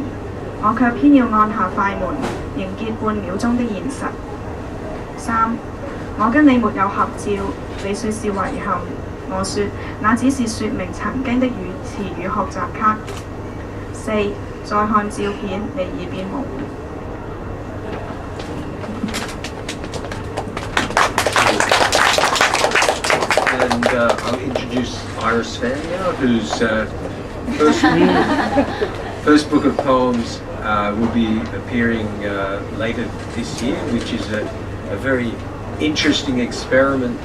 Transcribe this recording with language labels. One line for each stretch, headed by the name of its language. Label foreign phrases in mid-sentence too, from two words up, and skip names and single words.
Chinese: 我卻偏要按下快門，凝結半秒鐘的現實。3，我跟你沒有合照，你說是遺憾，我說那只是說明曾經的詞語學習卡。4，再看照片，你已變模糊。
English: And I'll introduce Iris Fan now, whose first book of poems will be appearing later this year, which is a very interesting experiment.